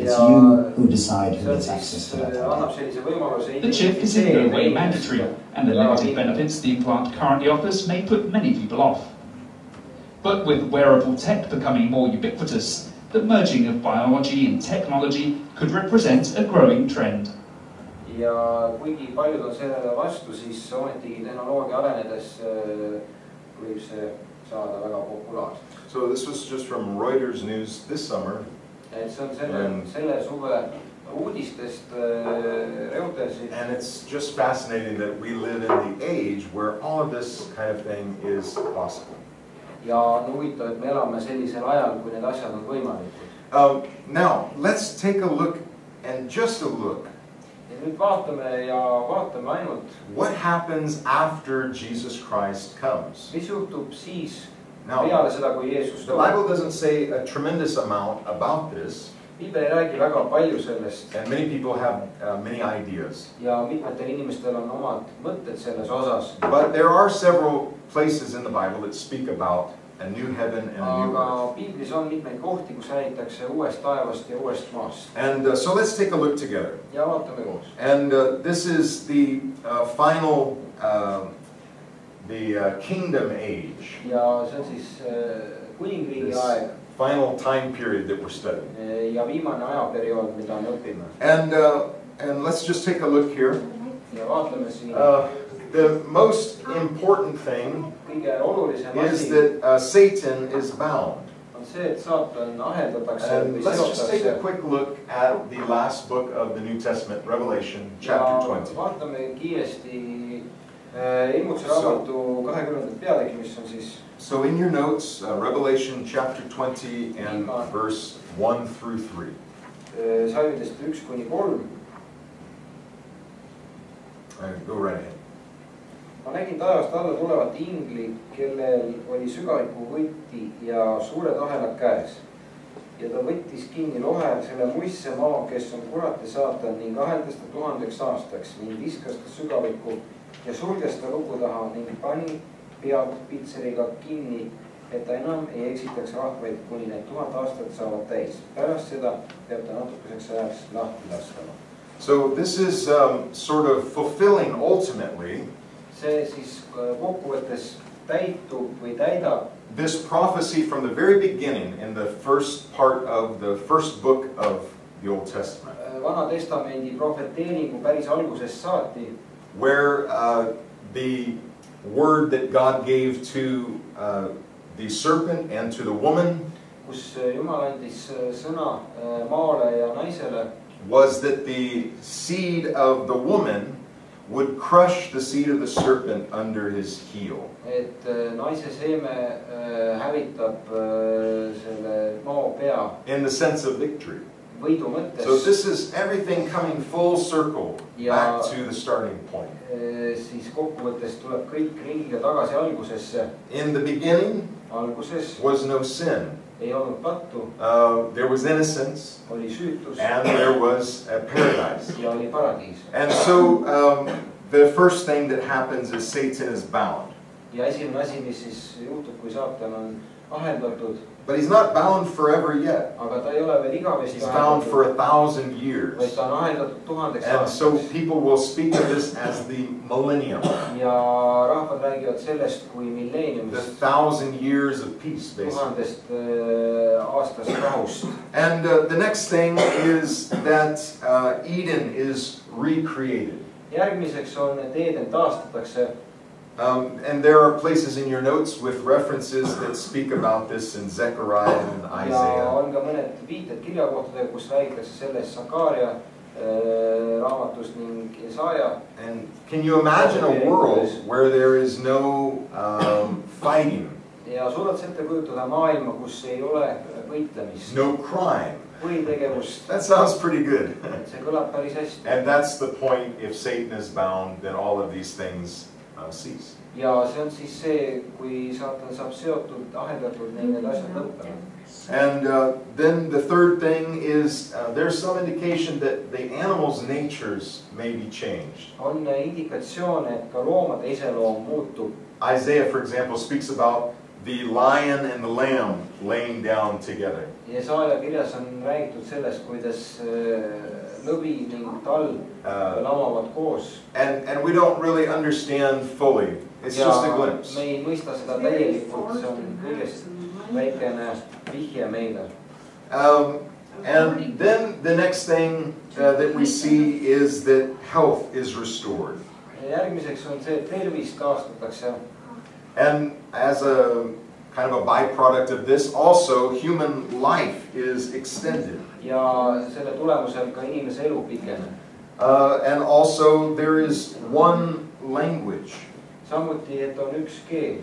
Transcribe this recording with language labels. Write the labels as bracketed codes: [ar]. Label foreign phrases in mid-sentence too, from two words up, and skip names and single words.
[en] It's you who decide who gets access to that ID. The chip is in no way mandatory, and the limited benefits the implant currently offers may put many people off. But with wearable tech becoming more ubiquitous, the merging of biology and technology could represent a growing trend. [et] Ja kuigi paljud on sellele vastu, siis ometigi tehnoloogia arenedes võib see saada väga populaarseks. [en] So this was just from Reuters News this summer. [et] See on selle suve uudistest Reutersi. [en] And it's just fascinating that we live in the age where all of this kind of thing is possible. [et] Ja on huvitav, et me elame sellisel ajal, kui need asjad on võimalikud. [en] Now, let's take a look, and just a look. [et] Ja nüüd vaatame ainult. [en] What happens after Jesus Christ comes? [et] Mis juhtub siis, [en] Now, [et] peale seda, kui Jeesus [en] the Bible doesn't say a tremendous amount about this. [et] Piibel ei räägi väga palju sellest. [en] And many people have many ideas. [et] Ja mitmetel inimestel on omad mõtted selles osas. [en] But there are several places in the Bible that speak about a new heaven and a new earth. [et] Aga Piiblis on mitmeid kohti, kus räägitakse uuest taevast ja uuest maast. [en] And so let's take a look together. [et] Ja vaatame koos. [en] And this is the final the kingdom age. [et] Ja see on siis kuningriigi aeg. [en] Final time period that we're studying. [et] Ja viimane ajaperiood, mida me õpime. [en] And let's just take a look here. [et] Ja vaatleme siin. [en] The most important thing [et] Kõige olulisem [en] is that Satan is bound. [et] On see, et saatan aheldatakse [en] And let's just take a quick look at the last book of the New Testament, Revelation, chapter 20. [et] Vaatame kiiresti ilmutuse raamatu 20. peatüki, mis on siis. [en] So in your notes, Revelation chapter 20 and verse 1 through 3. [et] Salmidest 1 kuni 3. [en] Go right ahead. [et] Ma nägin taevast alla tulevat ingli, kellel oli sügaviku võti ja suured ahelad käes. Ja ta võttis kinni lohe selle muistse maa, kes on kurat ja saatan, ning aheldas ta 1000 aastaks ning viskas ta sügavikku ja sulges ta luku taha ning pani pead pitseriga kinni, et ta enam ei eksitaks rahvaid, kuni need 1000 aastat saavad täis. Pärast seda peab ta natukeseks ajaks lahti lastama. [en] So this is sort of fulfilling ultimately [et] see siis kokkuvõttes täitub või täidab [en] this prophecy from the very beginning in the first part of the first book of the Old Testament. [et] Vana testamendi profeteeringu päris algusest saati, [en] where the word that God gave to the serpent and to the woman [et] kus Jumal andis sõna maale ja naisele, [en] was that the seed of the woman would crush the seed of the serpent under his heel. [et] Et naise seeme hävitab selle maa pea. [en] In the sense of victory. [et] Võidu mõttes. [en] So this is everything coming full circle back to the starting point. [et] Siis kokkuvõttes tuleb kõik ringiga tagasi algusesse. [en] In the beginning [et] alguses [en] was no sin. [et] Ei olnud pattu. [en] There was innocence. [et] Oli süütus. [en] And there was a paradise. [et] Ja oli paradiis. [en] And so the first thing that happens is Satan is bound. [et] Ja esimene asi, mis siis juhtub, kui saatan on aheldatud. [en] But he's not bound forever yet. [et] Aga ta ei ole veel igavesti [en] he's bound for 1,000 years. [et] Vaid ta on aheldatud 1000 aastaks. [en] And so people will speak of this as the millennium. [et] Ja rahvad räägivad sellest kui milleeniumist. [en] The 1,000 years of peace, basically. [et] 1000 aastast rahust. [en] And the next thing is that Eden is recreated. [et] Järgmiseks on, et Eden taastatakse. [en] And there are places in your notes with references that speak about this in Zechariah and Isaiah. [et] Ja on ka mõned viited kirjakohtadega, kus räägitakse sellest Sakaaria raamatus ning Jesaja. [en] And can you imagine a world where there is no fighting? [et] Ja suudad ette kujutada maailma, kus ei ole võitlemist. [en] No crime. [et] Kuritegevust. [en] That sounds pretty good. [et] See kõlab päris hästi. [en] And that's the point. If Satan is bound, then all of these things cease. [et] Ja see on siis see, kui saatan saab seotud, aheldatud, need asjad lõppevad. [en] And then the third thing is there's some indication that the animals' natures may be changed. [et] On indikatsioon, et ka loomade iseloom muutub. [en] Isaiah, for example, speaks about the lion and the lamb laying down together. [et] Jesaja kirjas on räägitud sellest, kuidas lõvi ning talv lamavad koos. [en] And we don't really understand fully. It's just a glimpse. [et] Me ei mõista seda täielikult, see on kõigest väikene vihje meile. [en] And then the next thing that we see is that health is restored. [et] Järgmiseks on see, et tervis taastatakse. [en] And as a kind of a byproduct of this, also human life is extended. [et] Ja selle tulemusel ka inimese elu pikeneb. [en] And also there is one language. [et] Samuti, et on üks keel.